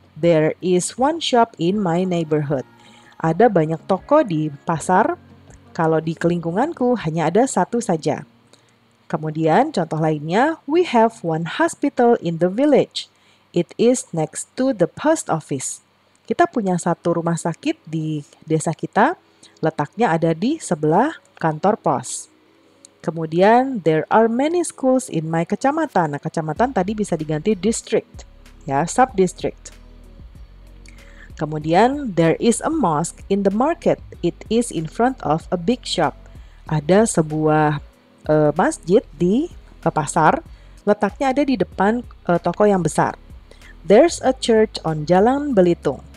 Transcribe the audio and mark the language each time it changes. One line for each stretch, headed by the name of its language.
English: There is 1 shop in my neighborhood.
Indonesian: Ada banyak toko di pasar. Kalau di lingkunganku hanya ada 1 saja. Kemudian contoh lainnya,
English: we have 1 hospital in the village. It is next to the post office.
Indonesian: Kita punya 1 rumah sakit di desa kita. Letaknya ada di sebelah kantor pos. Kemudian,
English: there are many schools in my
Indonesian: kecamatan. Nah, kecamatan tadi bisa diganti district, ya, sub-district.
English: Kemudian, there is a mosque in the market. It is in front of a big shop.
Indonesian: Ada sebuah masjid di pasar. Letaknya ada di depan toko yang besar.
English: There's a church on Jalan Belitung.